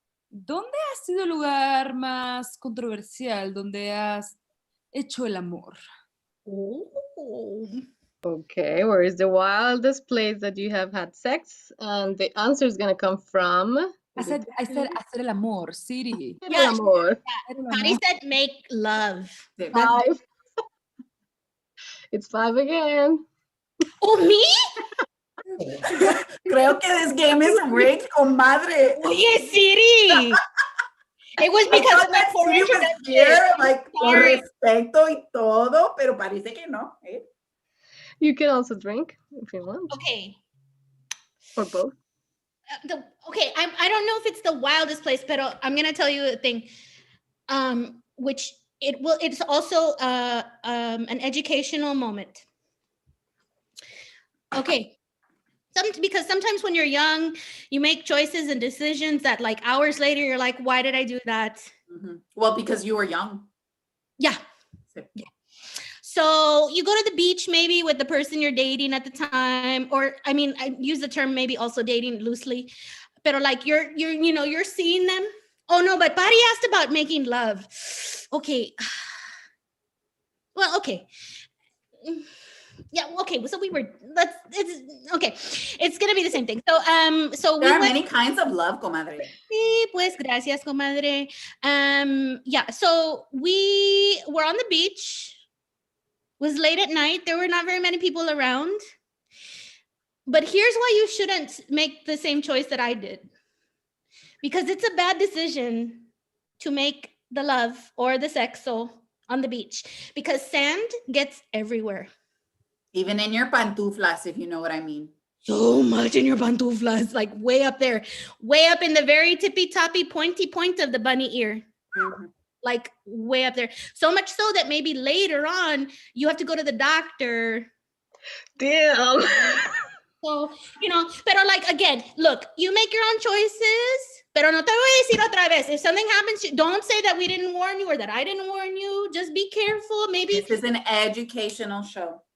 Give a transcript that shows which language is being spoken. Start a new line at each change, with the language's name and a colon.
Spanish: ¿Dónde ha sido el lugar más controversial donde has hecho el amor? Oh.
English: Okay, where is the wildest place that you have had sex? And the answer is gonna come from. I said
Spanish: hacer el amor,
English: Siri. Yeah,
Spanish: El amor.
English: Patty said make love. 5. It's 5 again. Oh, me?
Spanish: Creo que
English: this game is rigged, comadre.
Spanish: Oye, Siri.
English: It was because of my poor Siri was introduction. here, like, con Sorry.
Spanish: respeto y todo, pero parece que no. ¿Eh?
English: You can also drink if you want, Okay. or both. Okay, I don't know if it's the wildest place, but I'm gonna tell you a thing. Which it's also an educational moment. Okay. because sometimes when you're young, you make choices and decisions that like hours later, you're like, why did I do that? Well, because you were young. Yeah. Yeah. So you go to the beach maybe with the person you're dating at the time, or I mean, I use the term maybe also dating loosely, but like you're seeing them. Oh no, but Pari asked about making love. Okay. Well, okay. Yeah, okay. So it's okay. It's gonna be the same thing. So there are many kinds of love, comadre.
Spanish: Sí, pues gracias, comadre.
English: Yeah, so we were on the beach. It was late at night. There were not very many people around. But here's why you shouldn't make the same choice that I did. Because it's a bad decision to make the love or the sexo on the beach because sand gets everywhere. Even in your pantuflas, if you know what I mean. So much in your pantuflas, like way up there, way up in the very tippy toppy pointy point of the bunny ear. Like way up there. So much so that maybe later on you have to go to the doctor. Damn. So, pero like, again, look, you make your own choices,
Spanish: pero no te voy a decir otra vez.
English: If something happens, don't say that we didn't warn you or that I didn't warn you. Just be careful. Maybe this is an educational show.